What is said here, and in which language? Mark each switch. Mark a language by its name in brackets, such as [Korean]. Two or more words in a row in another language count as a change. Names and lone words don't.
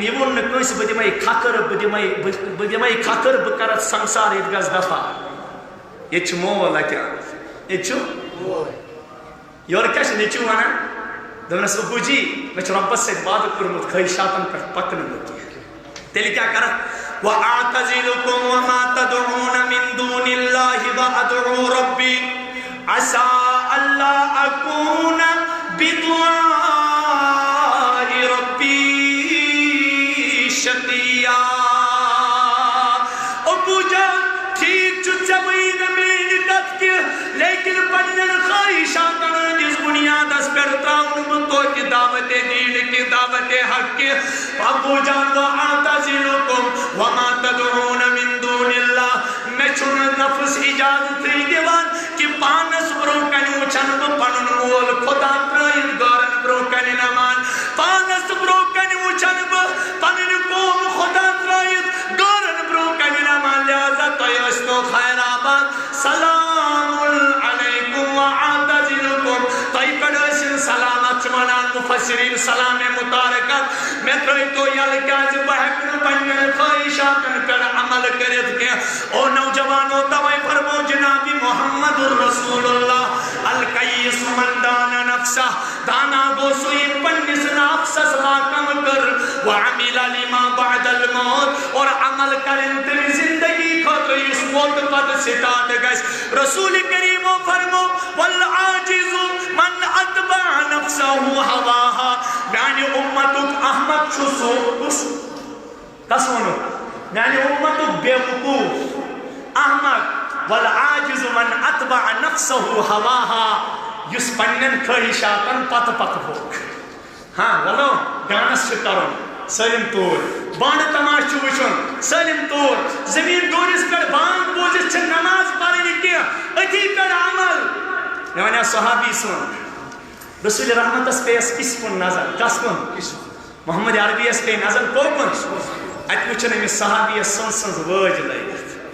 [Kashmiri] یہ وون نہٕ کٲنٛسہِ بہٕ دِمے کھکھٕر بہٕ کرتھ سنسار ییٚتہِ گژھ دفا ییٚتہِ چھُ مول اَتہِ ییٚتہِ چھُ یورٕ کیٛاہ چھُ نیٚچوٗ ونان دوٚپنس ابوٗ جی مےٚ چھُ رۄبس سۭتۍ وعدٕ کوٚرمُت خٲہِشاتن پٮ۪ٹھ پکنہٕ نہٕ کینٛہہ تیٚلہِ کیٛاہ کرکھ [Arabic] وَأَعْتَزِلُكُمْ وَمَا تَدْعُونَ مِن دُونِ اللَّهِ وَأَدْعُو رَبِّي عَسَىٰ أَلَّا أَكُونَ بِدُعَاءِ رَبِّي [Kashmiri] شَقِيًّا ابو جان ٹھیک چھُ ژےٚ وٕنی نہٕ میٛٲنۍ کتھ کینٛہہ لیکن پننٮ۪ن خواہشاتن ہٕنٛدِس بُنیادس پٮ۪ٹھ ترٛاونہٕ بہٕ توتہِ دعوتِ دیٖن کہِ دعوتِ حق کہِ ابو جان [Arabic] وَأَعْتَزِلُكُمْ وَمَا تَدْعُونَ مِن دُونِ اللَّهِ [Kashmiri] مےٚ چھُنہٕ نفس اجازتھٕے دِوان کہِ پانس برونٛہہ کنہِ وٕچھن بہٕ پنُن مول خۄدا ترٛٲیِتھ گارن برونٛہہ کنہِ نمان پانس برونٛہہ کنہِ وٕچھن بہٕ پنٕنۍ قوم خۄدا ترٛٲیِتھ گارن برونٛہہ کنہِ نمان لہذا تۄہہِ ٲسۍتو خیر آباد [Arabic] سلام علیکم وَأَعْتَزِلُكُمْ [Kashmiri] تۄہہِ پٮ۪ٹھ ٲسِن سلامت چھِ ونان مفسرین سلام متارکت مےٚ ترٛٲیتو یلہٕ کیٛازِ بہٕ ہٮ۪کہٕ نہٕ پننٮ۪ن خواہشاتن پٮ۪ٹھ عمل کٔرِتھ کینٛہہ او نوجوانو توے فرمو جناب محمد رسول اللہ [Arabic] الکیس من دان نفسہ [Kashmiri] دانا گو سُہ ییٚمۍ پننِس نفسس لاکم کٔر [Arabic] وعمل لما بعد الموت [Kashmiri] اور عمل کرن تیٚلہِ زندگی خٲطرٕ یُس موتہٕ پتہٕ سٹارٹ گژھِ رسول کریمو فرمو [Arabic] والعاجز من اتبع نفسہ ہواہا [Kashmiri] میانہِ اُمتُک احمد چھُ سُہ کُس کس ونو میانہِ اُمتُک بے وقوف احمد [Arabic] والعاجز من اتبع نفسہ ہواہا [Kashmiri] یُس پننٮ۪ن خٲہِشاتن پتہٕ پتہٕ ہوٚکھ ہاں ولو ڈانس چھُ کرُن سٲلِم طور بانڈٕ تماش چھُ وٕچھُن سٲلِم طور زمیٖن دورِس پٮ۪ٹھ بانگ بوٗزِتھ چھِ نماز پرٕنۍ کینٛہہ أتھی پٮ۪ٹھ عمل مےٚ وَنیٛاو صحابی سُنٛد رسول رحمتس پیٚیس کِس کُن نظر کس کُن محمد عربیس پیٚیہِ نظر کوکُن اتہِ وٕچھن أمِس صحابیس سٕنٛز سٕنٛز وٲج لٲگِتھ